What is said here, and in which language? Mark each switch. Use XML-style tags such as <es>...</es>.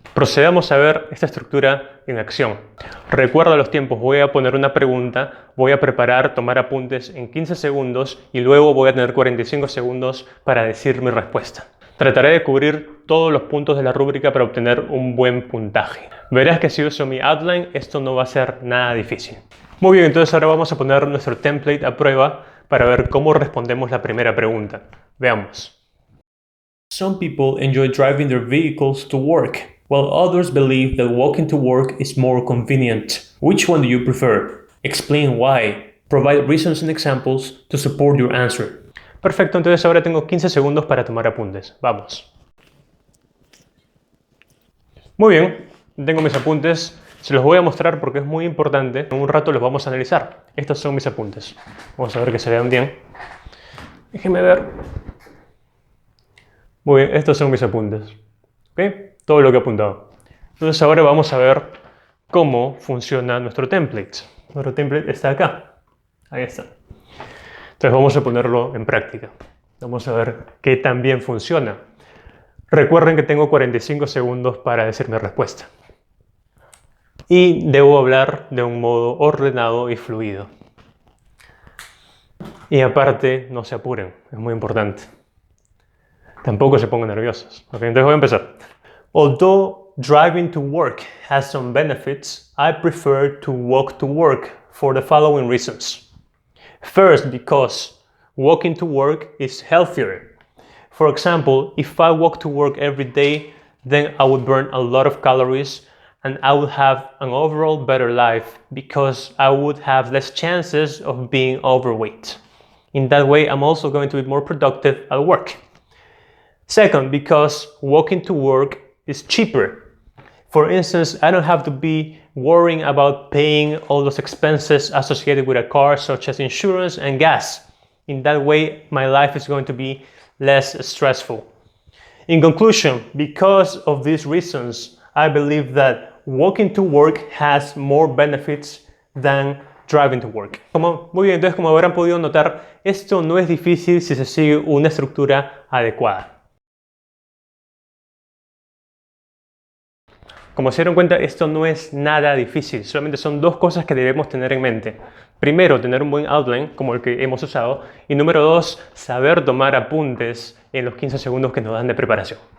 <es>Procedamos a ver esta estructura en acción. Recuerda los tiempos, voy a poner una pregunta, voy a preparar, tomar apuntes en 15 segundos y luego voy a tener 45 segundos para decir mi respuesta. Trataré de cubrir todos los puntos de la rúbrica para obtener un buen puntaje. Verás que si uso mi outline, esto no va a ser nada difícil. Muy bien, entonces ahora vamos a poner nuestro template a prueba para ver cómo respondemos la primera pregunta. Veamos.</es> <en>Some people enjoy driving their vehicles to work, while others believe that walking to work is more convenient. Which one do you prefer? Explain why. Provide reasons and examples to support your answer.</en> <es>Perfecto, entonces ahora tengo 15 segundos para tomar apuntes. Vamos. Muy bien, tengo mis apuntes. Se los voy a mostrar porque es muy importante. En un rato los vamos a analizar. Estos son mis apuntes. Vamos a ver que se vean bien. Déjenme ver. Muy bien, estos son mis apuntes. ¿Ok? Todo lo que he apuntado. Entonces ahora vamos a ver cómo funciona nuestro template. Nuestro template está acá. Ahí está. Entonces vamos a ponerlo en práctica. Vamos a ver qué tan bien funciona. Recuerden que tengo 45 segundos para decir mi respuesta. Y debo hablar de un modo ordenado y fluido. Y aparte, no se apuren, es muy importante. Tampoco se pongan nerviosos. ¿Okay? Entonces voy a empezar.</es> <en>Although driving to work has some benefits, I prefer to walk to work for the following reasons. First, because walking to work is healthier. For example, if I walk to work every day, then I would burn a lot of calories and I would have an overall better life because I would have less chances of being overweight. In that way, I'm also going to be more productive at work. Second, because walking to work is cheaper. For instance, I don't have to be worrying about paying all those expenses associated with a car, such as insurance and gas. In that way, my life is going to be less stressful. In conclusion, because of these reasons, I believe that walking to work has more benefits than driving to work.</en> <es>Muy bien, entonces como habrán podido notar, esto no es difícil si se sigue una estructura adecuada. Como se dieron cuenta, esto no es nada difícil, solamente son dos cosas que debemos tener en mente. Primero, tener un buen outline, como el que hemos usado, y número dos, saber tomar apuntes en los 15 segundos que nos dan de preparación.</es>